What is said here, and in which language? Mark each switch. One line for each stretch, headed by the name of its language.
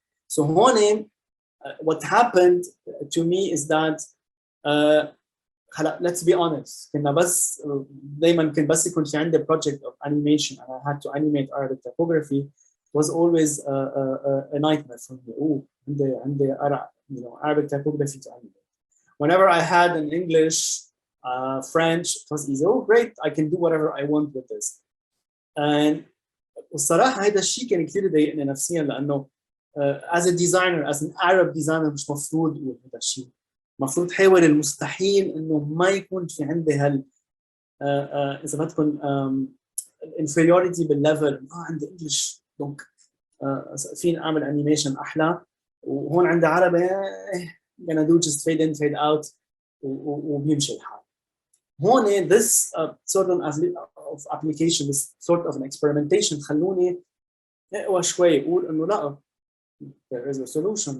English: So هون what happened to me is that let's be honest,
Arabic: كنا بس دايما كان بس يكون في عندي
English: project of animation and I had to animate Arabic typography. It was always a nightmare for me. عندي Arabic typography to animate. Whenever I had in English, French, it was easy. Oh great, I can do whatever I want with this.
Arabic: And والصراحة هذا الشيء كان كثير يضايقني نفسيا, لأنه
English: as a designer, as an Arab designer
Arabic: مش مفروض أقول هذا الشيء. مفروض حاول المستحيل إنه ما يكون في عندي إذا بدكم inferiority بالlevel. عندي English دونك فين أعمل animation أحلى, وهون عندي عربي
English: gonna do just fade in fade out
Arabic: وبيمشي الحال.
English: هون this sort of application, this sort of an experimentation
Arabic: خلوني اقوى شوي اقول انه لا,
English: there is a solution.